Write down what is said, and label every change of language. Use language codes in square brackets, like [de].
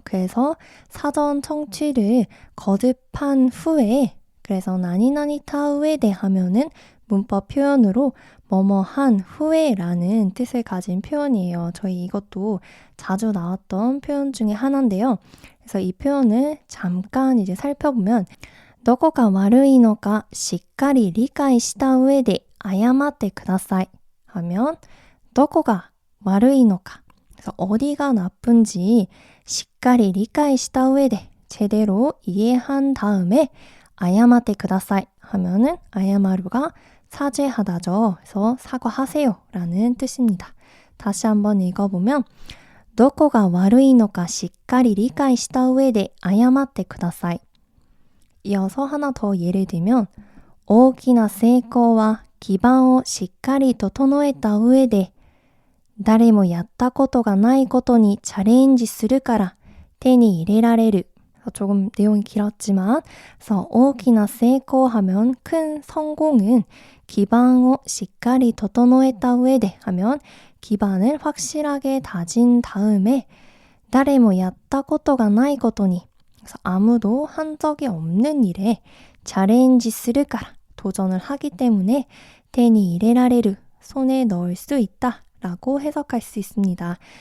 [ko] 그래서 사전 청취를 거듭한 후에, 그래서 나니나니 타우에데 하면은 문법 표현으로 뭐뭐한 후에라는 뜻을 가진 표현이에요. 저희 이것도 자주 나왔던 표현 중에 하나인데요. 그래서 이 표현을 잠깐 이제 살펴보면 [ja] どこが悪いのかしっかり理解した上で謝ってください [ko] 하면 [ja] どこが悪いのか, [ko] 그래서 어디가 나쁜지 [ja] しっかり理解した上で [ko] 제대로 이해한 다음에 [ja] 謝ってください [ko] 하면은 謝る가 사죄하다죠. 그래서 사과하세요 라는 뜻입니다. 다시 한번 읽어보면 [ja] どこが悪いのかしっかり理解した上で謝ってください. [ko] 이어서 하나 더 예를 들면 [ja] 大きな成功は基盤をしっかり整えた上で誰もやったことがないことにチャレンジするから手に入れられる. [ko] 조금 내용이 길었지만 그래서 [ja] 大きな成功 [ko] 하면 큰 성공은 기반을 [ja] しっかり整えた上で [ko] 하면 기반을 확실하게 다진 다음에 [ja] 誰もやったことがないことに, [ko] 그래서 아무도 한 적이 없는 일에 [ja] チャレンジするから [ko] 도전을 하기 때문에 [ja] 手に入れられる [ko] 손에 넣을 수 있다 라고 해석할 수 있습니다.